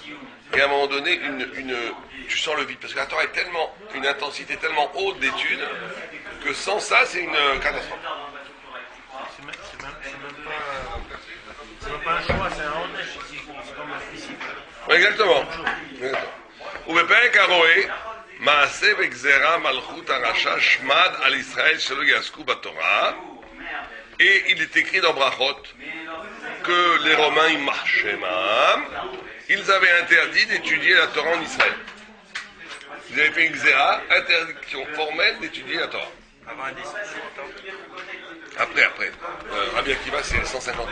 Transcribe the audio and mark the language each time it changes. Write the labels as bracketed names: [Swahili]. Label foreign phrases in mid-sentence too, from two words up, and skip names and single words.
[French] Et à un moment donné, tu sens le vide. Parce que la Torah est tellement, une intensité tellement haute d'études, que sans ça, c'est une catastrophe. C'est même pas un choix, c'est un rodèche. C'est comme un suicide. Exactement. [Hebrew] ובפרק הרואה, מעשה וגזרה מלכות הרשע שמד על ישראל שלא יעסקו בתורה, [French] et il est écrit dans Brachot que les Romains, ils avaient interdit d'étudier la Torah en Israël. Ils avaient fait une gzera, interdiction formelle d'étudier la Torah. Avant la destruction. Après. Rabbi Akiva, c'est 150 ans.